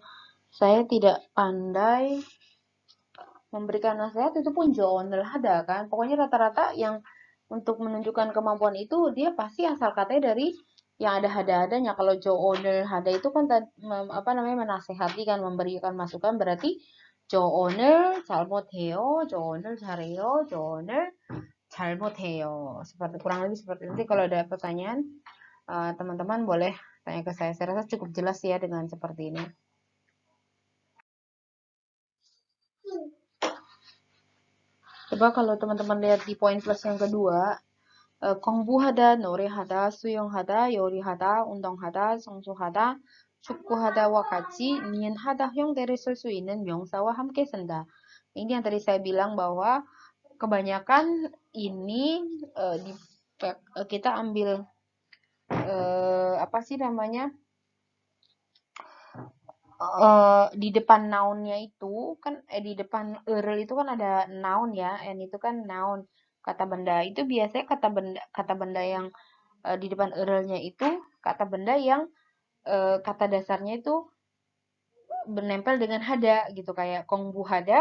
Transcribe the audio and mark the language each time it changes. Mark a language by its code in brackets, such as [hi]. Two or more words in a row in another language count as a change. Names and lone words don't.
[id] Saya tidak pandai memberikan nasihat itu pun [ko] 조언을 하다 [id] kan. Pokoknya rata-rata yang untuk menunjukkan kemampuan itu dia pasti asal katanya dari yang ada hada-hadanya. Kalau [ko] 조언을 하다 [id] itu kan apa namanya menasehati kan memberikan masukan berarti [ko] 조언을 잘못해요, 조언을 잘해요, 조언을 잘못해요. [id] Seperti kurang lebih seperti itu. Nanti kalau ada pertanyaan teman-teman boleh tanya ke saya. Saya rasa cukup jelas ya dengan seperti ini. Coba kalau teman-teman lihat di poin plus yang kedua, [ko] 공부하다, 노래하다, 수영하다, 요리하다, 운동하다, 청소하다, 축구하다와 같이 니은하다 형태를 쓸 수 있는 명사와 함께 쓴다. [id] Ini yang tadi saya bilang bahwa kebanyakan ini kita ambil apa sih namanya di depan nounnya itu kan di depan eril itu kan ada noun ya, and itu kan noun kata benda itu biasanya kata benda yang di depan erilnya itu kata benda yang kata dasarnya itu menempel dengan hada gitu kayak [ko] 공부 하다.